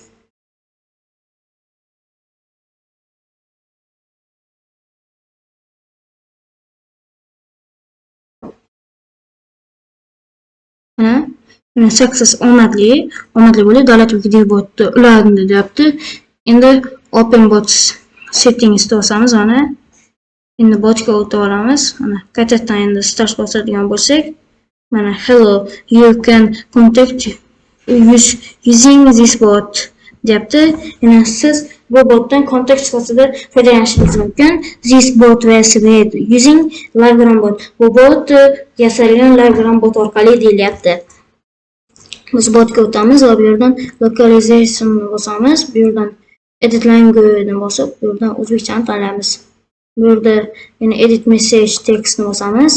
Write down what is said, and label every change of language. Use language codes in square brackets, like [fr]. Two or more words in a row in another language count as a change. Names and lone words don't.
[uz] Success omadli bo'lib Daratbek DevBotni ulandi deyapti. Endi [en] Open Bots settings [uz] bosamiz. Mana endi botga o'tib olamiz. Mana qaytadan endi start bosadigan bo'lsak, mana [en] hello, you can contact using this bot [uz] deyapti. Endi siz bu botdan kontakt sifatida foydalanishingiz mumkin. [en] This bot was made using LiveGram bot. [uz] Bu bot yasalgan LiveGram bot orqali deyilyapti. Biz botga o'tamiz va bu yerdan localization bosamiz. Bu yerdan [en] edit language [uz] bosib, bu yerdan o'zbekchani tanlaymiz. Bu yerda yana [en] edit message textni [uz] bosamiz.